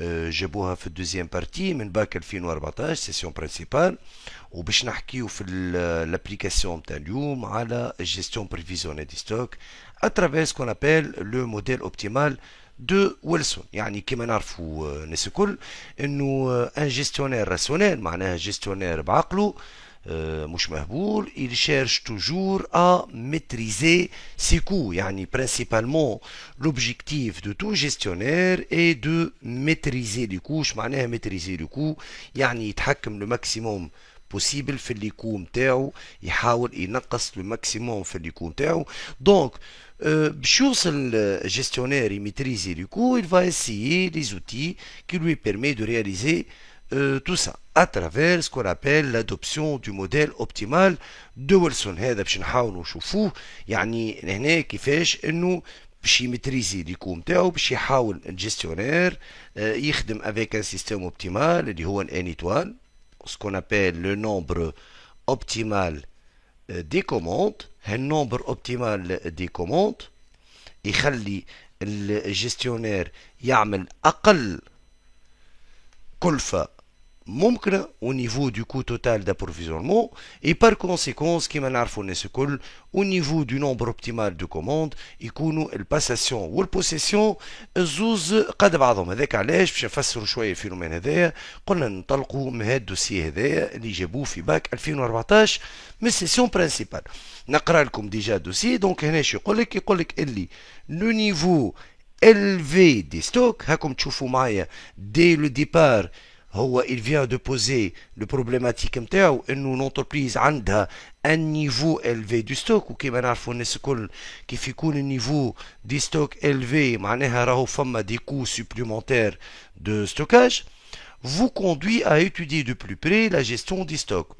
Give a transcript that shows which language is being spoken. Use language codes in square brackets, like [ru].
[ar] جابوها في الدوزيام بارتي من باك 2014 سيسيون برينسيبال، وباش نحكيو في الابليكاسيون تاع اليوم على الجيستيون بريفيزيونيل دي ستوك اترافير سكون ابل لو موديل اوبتيمال دو ويلسون. يعني كما نعرفوا الناس الكل انه ان جيستيونير راسيونيل معناها جيستيونير بعقله مش مهبول. [fr] il cherche toujours à maîtriser ses coûts. يعني principalement l'objectif de tout gestionnaire est de maîtriser les coûts. [ar] شو معناها [fr] maîtriser les coûts؟ [ar] يعني يتحكم [fr] le maximum possible [ar] في اللي كو نتاعو، يحاول ينقص le maximum في اللي كو نتاعو. [fr] donc [ar] باش يوصل [fr] gestionnaire يميتريزي les coûts, il va essayer des outils qui lui permet de réaliser tout ça à travers ce qu'on appelle l'adoption du modèle optimal de Wilson. [ar] هذا باش نحاولوا نشوفوه يعني هنا كيفاش انه باش يميتريزي لي كو نتاعو، باش يحاول الجيستيونير يخدم [fr] avec un système optimal [ar] اللي هو ان étoile, [fr] ce qu'on appelle le nombre optimal des commandes. le nombre optimal des commandes [ar] يخلي الجيستيونير يعمل اقل كلفة ممكن [fr] au niveau du coût total d'approvisionnement, et par conséquent [ar] كما نعرفوا الناس الكل [fr] au niveau du nombre optimal de commandes [ar] يكونوا الباساسيون والبوسيسيون الزوز قد بعضهم. هذاك علاش باش نفسروا شويه الفينومين هذايا قلنا ننطلقوا من هذا الدوسي هذايا اللي جابوه في باك 2014 من السيسيون برينسيبال. نقرا لكم ديجا الدوسي. دونك هنا شو يقول لك اللي لو نيفو élevé des stocks. هاكم تشوفوا معايا dès le départ هو [fr] il vient de poser le problématique [ar] نتاعو انه l'entreprise عندها [fr] un niveau élevé du stock. [ar] وكما نعرفوا الناس الكل كيف يكون النيفو دي ستوك élevé معناها راهو فما [fr] des coûts supplémentaires de stockage vous conduit à étudier de plus près la gestion des stocks.